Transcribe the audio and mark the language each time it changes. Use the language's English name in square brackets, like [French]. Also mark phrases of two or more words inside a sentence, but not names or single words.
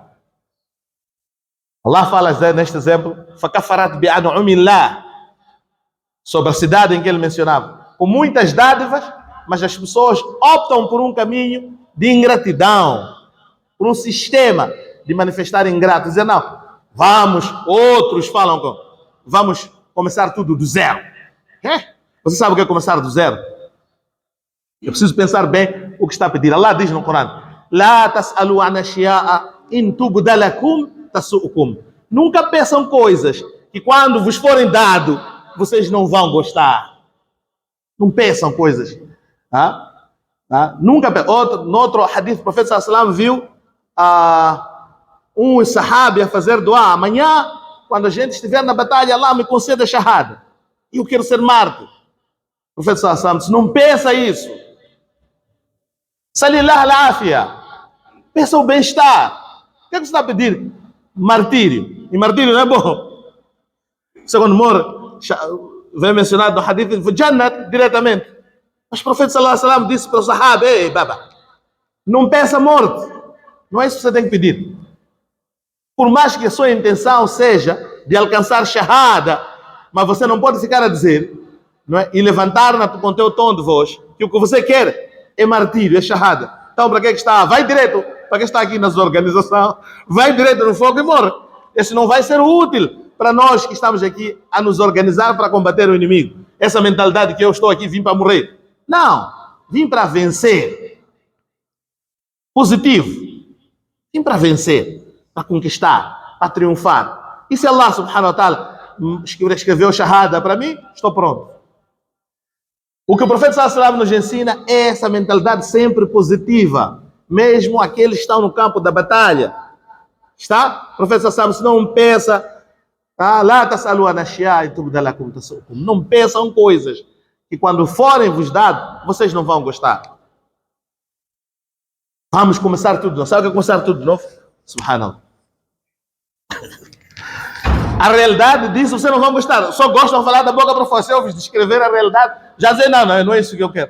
[Portuguese] Allah fala neste exemplo, sobre a cidade em que ele mencionava, com muitas dádivas, mas as pessoas optam por um caminho de ingratidão, por um sistema de manifestar ingrato, dizer não, outros falam vamos começar tudo do zero. Você sabe o que é começar do zero? Eu preciso pensar bem o que está a pedir. Allah diz no Corão, [Arabic] لا تسألوا عن أشياء إن تبد لكم تسؤكم. [Portuguese] Nunca peçam coisas que quando vos forem dado, vocês não vão gostar. Não peçam coisas. Nunca peçam. No outro hadith, o profeta [Arabic] صلى الله عليه وسلم [Portuguese] viu um sahabi a fazer dua. Amanhã, quando a gente estiver na batalha, Allah me conceda shahada. E eu quero ser mártir. O profeta [Arabic] صلى الله عليه وسلم [Portuguese] disse, não peça isso. [Arabic] سل الله العافية. [Portuguese] Peça o bem-estar. O que é que você está a pedir? Martírio. E martírio não é bom. Segundo morre, vem mencionado no hadith de Jannat diretamente. Mas o profeta [Arabic] صلى الله عليه وسلم [Portuguese] disse para o sahaba, ei, baba, não peça morte. Não é isso que você tem que pedir. Por mais que a sua intenção seja de alcançar shahada, mas você não pode ficar a dizer, não é? E levantar com o teu tom de voz, que o que você quer é martírio, é shahada. Então, para que está? Vai direto. Para que está aqui nas organizações? Vai direto no fogo e morre. Esse não vai ser útil para nós que estamos aqui a nos organizar para combater o inimigo. Essa mentalidade que eu estou aqui, vim para morrer. Não. Vim para vencer. Positivo. Vim para vencer. Para conquistar. Para triunfar. E se Allah [Arabic] سبحانه وتعالى [Portuguese] escreveu shahada para mim, estou pronto. O que o profeta [Arabic] صلى الله عليه وسلم [Portuguese] nos ensina é essa mentalidade sempre positiva, mesmo aqueles que estão no campo da batalha. Está? O profeta [Arabic] صلى الله عليه وسلم, [Portuguese] se não peça, [Arabic] لا تسألوا عن أشياء إن تبد لكم تسؤكم. [Portuguese] Não peçam coisas que quando forem vos dados, vocês não vão gostar. Vamos começar tudo de novo. Sabe o que é começar tudo de novo? Subhanallah. A realidade disso você não vai gostar. Só gostam de falar da boca para fora. Se eu vos descrever a realidade, já dizer, não é isso que eu quero.